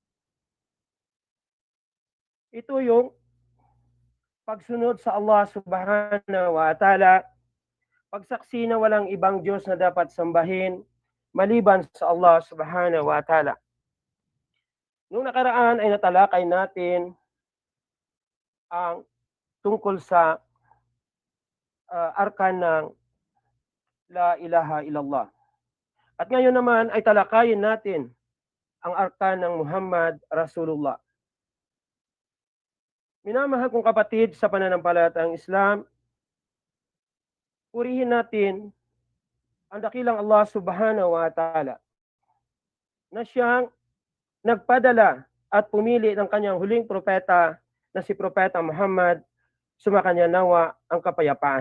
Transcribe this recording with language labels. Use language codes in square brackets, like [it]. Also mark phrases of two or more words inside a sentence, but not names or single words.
[tl] Ito yung pagsunod sa Allah [ar] سبحانه وتعالى, [tl] pagsaksi na walang ibang Diyos na dapat sambahin maliban sa Allah [ar] سبحانه وتعالى. [tl] Noong nakaraan ay natalakay natin ang tungkol sa arkan ng [ar] لا إله إلا الله. [tl] At ngayon naman ay talakayin natin ang arkan ng [ar] محمد رسول الله. [tl] Minamahal kong kapatid sa pananampalatayang Islam, purihin natin ang dakilang Allah [ar] سبحانه وتعالى [tl] na siyang nagpadala at pumili ng kanyang huling propeta na si Propeta Muhammad, sumakanya nawa ang kapayapaan.